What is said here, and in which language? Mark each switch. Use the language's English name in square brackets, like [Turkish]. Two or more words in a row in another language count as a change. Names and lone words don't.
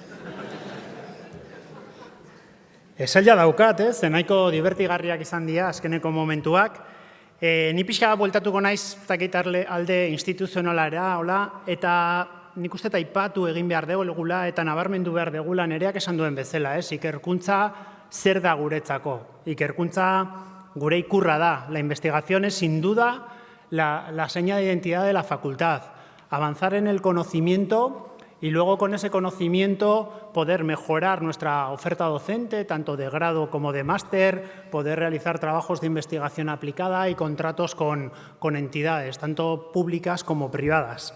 [Basque] Esaila daukat, nahiko divertigarriak izan dira azkeneko momentuak. Ni pixka bat bueltatuko naiz alde instituzionalara, eta nik uste aipatu egin behar degula eta nabarmendu behar degula nereak esan duen bezala. Ikerkuntza zer da guretzako? Ikerkuntza gure ikurra da. [Spanish] La investigación es sin duda la seña de identidad de la facultad. Avanzar en el conocimiento y luego con ese conocimiento poder mejorar nuestra oferta docente, tanto de grado como de máster, poder realizar trabajos de investigación aplicada y contratos con entidades, tanto públicas como privadas.